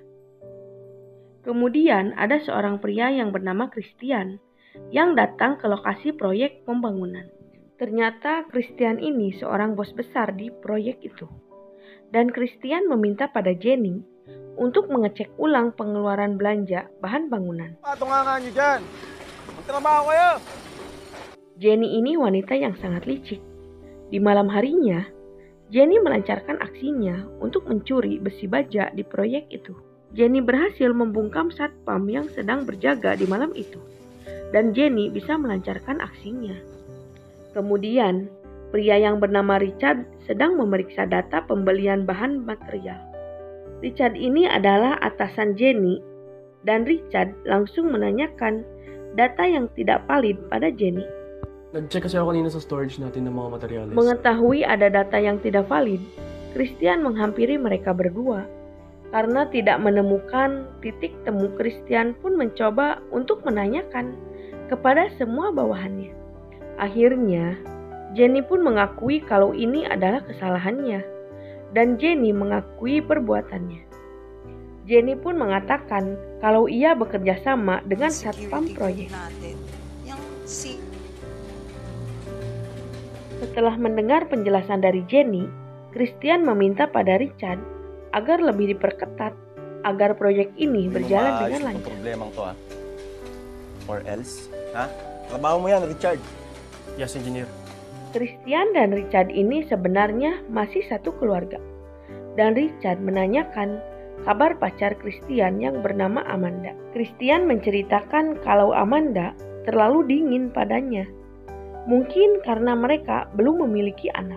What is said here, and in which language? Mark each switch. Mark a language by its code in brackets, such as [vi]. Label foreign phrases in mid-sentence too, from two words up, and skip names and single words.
[id] Kemudian ada seorang pria yang bernama Christian yang datang ke lokasi proyek pembangunan. Ternyata Christian ini seorang bos besar di proyek itu. Dan Christian meminta pada Jenny untuk mengecek ulang pengeluaran belanja bahan bangunan. [tl] Patungangan nyo dyan. Magtrabaho kayo. [id] Jenny ini wanita yang sangat licik. Di malam harinya, Jenny melancarkan aksinya untuk mencuri besi baja di proyek itu. Jenny berhasil membungkam satpam yang sedang berjaga di malam itu. Dan Jenny bisa melancarkan aksinya. Kemudian, pria yang bernama Richard sedang memeriksa data pembelian bahan material. Richard ini adalah atasan Jenny, dan Richard langsung menanyakan data yang tidak valid pada Jenny. [tl] Nag-check kasi ako kanina sa storage natin ng mga materials. [id] Mengetahui ada data yang tidak valid, Christian menghampiri mereka berdua. Karena tidak menemukan titik temu, Christian pun mencoba untuk menanyakan kepada semua bawahannya. Akhirnya, Jenny pun mengakui kalau ini adalah kesalahannya. Dan Jenny mengakui perbuatannya. Jenny pun mengatakan kalau ia bekerja sama dengan satpam proyek. Setelah mendengar penjelasan dari Jenny, Christian meminta pada Richard agar lebih diperketat agar proyek ini berjalan dengan lancar. [tl] Problemang to, [en] or else, [tl] trabaho mo yan, Richard. [en] Yes, engineer. [id] Christian dan Richard ini sebenarnya masih satu keluarga. Dan Richard menanyakan kabar pacar Christian yang bernama Amanda. Christian menceritakan kalau Amanda terlalu dingin padanya. Mungkin karena mereka belum memiliki anak.